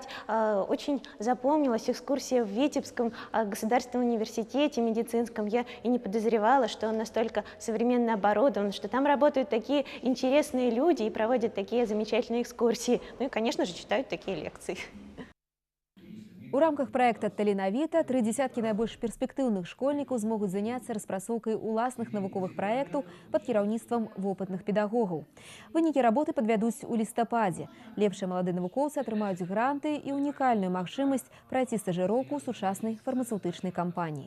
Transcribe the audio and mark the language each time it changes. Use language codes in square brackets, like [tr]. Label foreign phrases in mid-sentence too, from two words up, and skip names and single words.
[ru] Очень запомнилась экскурсия в Витебском государственном университете медицинском. Я и не подозревала, что он настолько современно оборудован, что там работают такие интересные люди и проводят такие замечательные экскурсии. Ну и, конечно же, читают такие лекции. [be] У рамках проекта «Таленавіта» 3 десяткі найбольш перспектыўных школьнікаў змогуць заняцца распрацоўкай уласных навуковых праектаў пад кіраўніцтвам вопытных педагогаў. Вынікі работы падвядуць у лістападзе. Лепшыя маладыя навукоўцы атрымаюць гранты і унікальную магчымасць прайсці стажыроўку ў сучаснай фармацэўтычнай кампаніі.